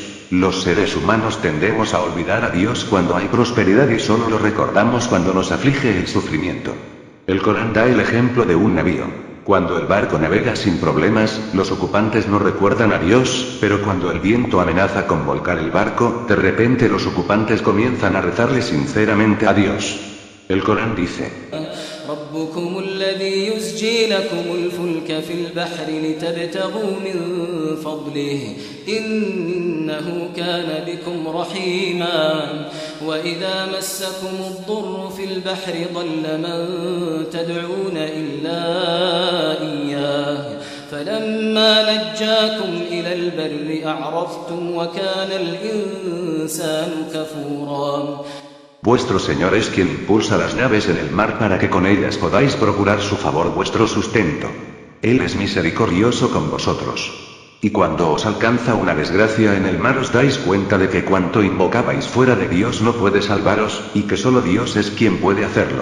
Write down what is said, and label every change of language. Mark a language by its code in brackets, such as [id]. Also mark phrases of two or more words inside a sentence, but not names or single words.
[es] Los seres humanos tendemos a olvidar a Dios cuando hay prosperidad y solo lo recordamos cuando nos aflige el sufrimiento. El Corán da el ejemplo de un navío. Cuando el barco navega sin problemas, los ocupantes no recuerdan a Dios, pero cuando el viento amenaza con volcar el barco, de repente los ocupantes comienzan a rezarle sinceramente a Dios. El Corán dice: [ar] ربكم الذي يزجي لكم الفلك في البحر لتبتغوا من فضله إنه كان بكم رحيما وإذا مسكم الضر في البحر ضل من تدعون إلا إياه فلما نجاكم إلى البر أعرضتم وكان الإنسان كفورا. [es] Vuestro Señor es quien impulsa las naves en el mar para que con ellas podáis procurar su favor vuestro sustento. Él es misericordioso con vosotros. Y cuando os alcanza una desgracia en el mar os dais cuenta de que cuanto invocabais fuera de Dios no puede salvaros, y que solo Dios es quien puede hacerlo.